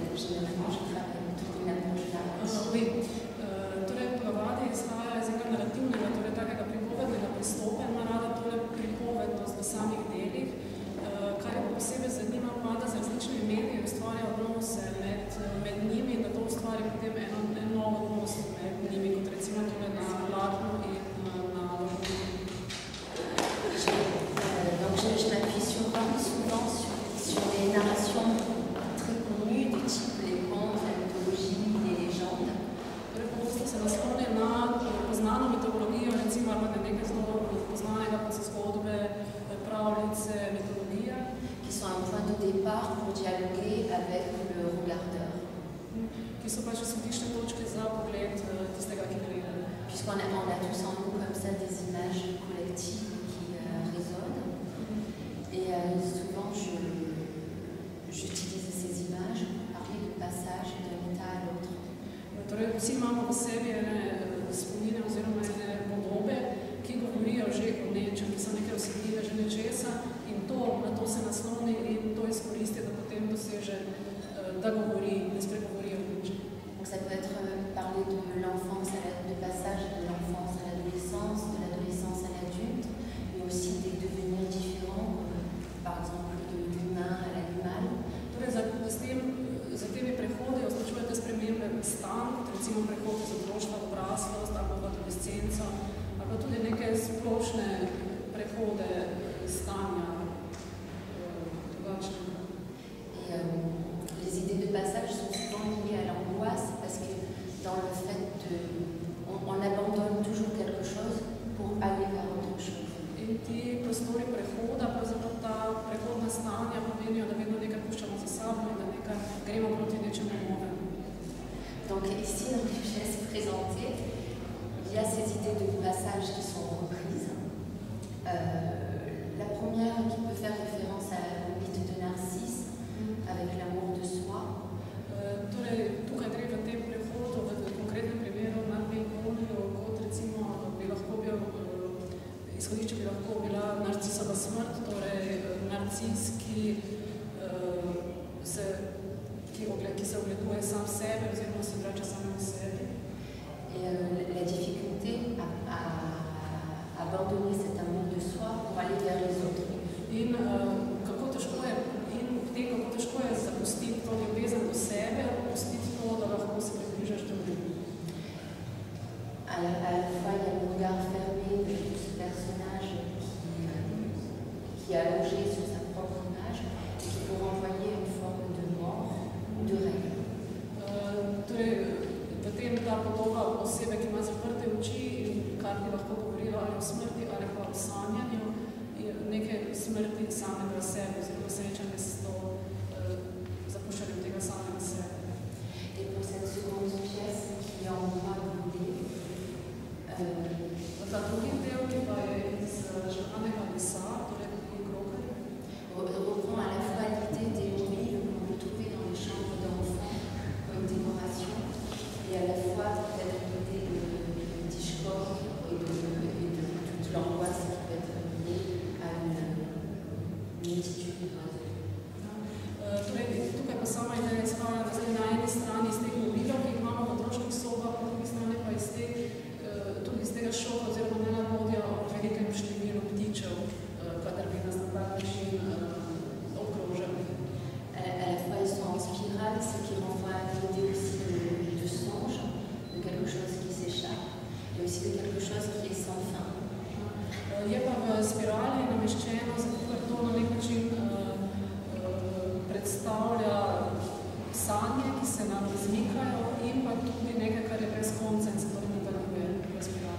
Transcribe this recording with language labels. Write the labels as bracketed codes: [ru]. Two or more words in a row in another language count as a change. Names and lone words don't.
[fr] généralement, je travaille autour d'une approche large. Oui. [sl] Torej, ponavadi izhaja iz enega narativnega, torej takega pripovednega pristopa in ima rada torej pripovednost v samih delih. Kar je posebej zanima, pa da z različnimi mediji ustvarja odnose med njimi in da to ustvari potem en nov odnos med njimi, kot recimo torej na platnu in na vrhu. [fr] Donc je m'appuie souvent sur les narrations très connues du type les contes, la mythologie, les légendes. [sl] Torej, pogosto se nasloni na poznano mitologijo, recimo ali na nekaj zelo poznanega, kot so zgodbe, pravljice, mitologija. [fr] Qui sont un point de départ pour dialoguer avec le regardeur. [sl] Ki so pač izhodiščne točke za pogled tistega, ki gleda. [fr] Puisqu'on a tous en nous comme ça des images collectives qui résonnent. Et souvent, j'utilise ces images pour parler de passage d'un état à l'autre. [sl] Torej, vsi imamo v sebi ene spomine oziroma ene podobe, ki govorijo že o nečem, ki so neke vsebine že nečesa in na to se nasloni in to izkoristi, da potem doseže, da govori, da spregovori o nečem. [fr] Donc ça peut être parler de l'enfance, de passage de l'enfance à l'adolescence, de l'adolescence à l'adulte, mais aussi des devenirs différents, comme par exemple de l'humain à l'animal. [sl] Torej, za temi prehodi označujete spremembe stanj, kot recimo prehod iz otroštva v odraslost ali v adolescenco, ali pa tudi neke splošne prehode stanja drugačnega. [fr] Les idées de passage sont souvent liées à l'angoisse parce que dans le fait on abandonne toujours quelque chose pour aller vers autre chose. [sl] In ti prostori prehoda, pravzaprav ta prehodna stanja pomenijo, da vedno nekaj puščamo za sabo in da nekaj gremo proti nečemu novemu. [fr] Donc ici, dans les pièces présentées, il y a ces idées de passage qui sont reprises. La première qui peut faire référence au mythe de Narcisse, avec l'amour de soi. [sl] Torej, tukaj gre v tem prehodu, v konkretnem primeru Narnikoniju, kot recimo izhodišče bi lahko bila Narcisova smrt, torej narcis, ki se ogleduje sam sebe oziroma se vrača samemu sebi. [fr] Et la difficulté à abandonner cet amour de soi pour aller vers les autres. [sl] In kako težko je zapustiti to ljubezen do sebe, opustiti to, da lahko se približaš drugim. [fr] À la fois, il y a le regard fermé de ce personnage qui est allongé sur sa propre image et qui peut renvoyer une forme de mort ou de rêve. [sl] Torej, v tem ta podoba osebe, ki ima zaprte oči in kar bi lahko govorila ali o smrti ali pa o sanjanju, neke smrti samega sebe oziroma srečanje s to zapuščanjem tega samega sebe. [fr] Et pour cette seconde pièce qui est en bois brûlé, [sl] Ta drugi del, ki pa je iz žganega lesa, torej krokarja, [fr] reprend à la fois l'idée des momies que l'on peut trouver dans les chambres d'enfants comme décoration et à la fois peut-être l'idée de Hitchcock et de toute l'angoisse qui peut être liée à une multitude d'oiseaux. [sl] Torej, tukaj pa sama ideja izhaja na eni strani iz teh mobilov, ki jih imamo v otroških sobah, po drugi strani pa tudi iz tega šoka oziroma nelagodja o velikem številu ptičev, kadar bi nas na tak način obkrožali. [fr] À la fois, ils sont en spirale, ce qui renvoie à l'idée aussi de songe, de quelque chose qui s'échappe, et aussi de quelque chose qui est sans fin. [sl] Je pa v spirali nameščeno, zato ker to na nek način predstavlja sanje, ki se nam izmikajo in pa tudi nekaj, kar je brez konca in se to nadaljuje v spirali.